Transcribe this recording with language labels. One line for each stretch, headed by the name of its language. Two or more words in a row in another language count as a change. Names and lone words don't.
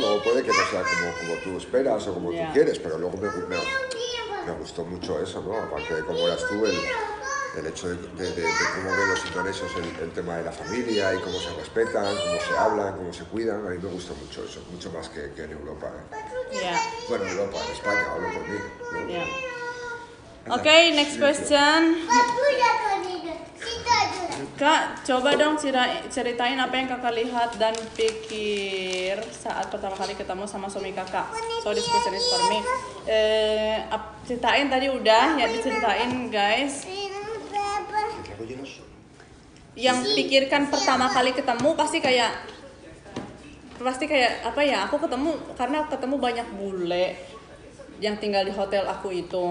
Spanish: Luego puede que no sea como tú esperas o como tú quieres, pero luego me gustó mucho eso, ¿no? Aparte de cómo eras tú, el hecho de cómo ven los indonesios el tema de la familia y cómo se respetan, cómo se hablan, cómo se cuidan. A mí me gustó mucho eso, mucho más que en Europa, ¿eh? Bueno, en Europa, en España, hablo por mí, ¿no?
English: Okay, next question.
Indonesian: Kak, coba dong ceritain apa yang kakak lihat dan pikir saat pertama kali ketemu sama suami kakak.
English: So this question is for me.
Indonesian: Ceritain tadi udah, ya diceritain guys. Yang pikirkan pertama kali ketemu pasti kayak apa ya? Aku karena ketemu banyak bule yang tinggal di hotel aku itu.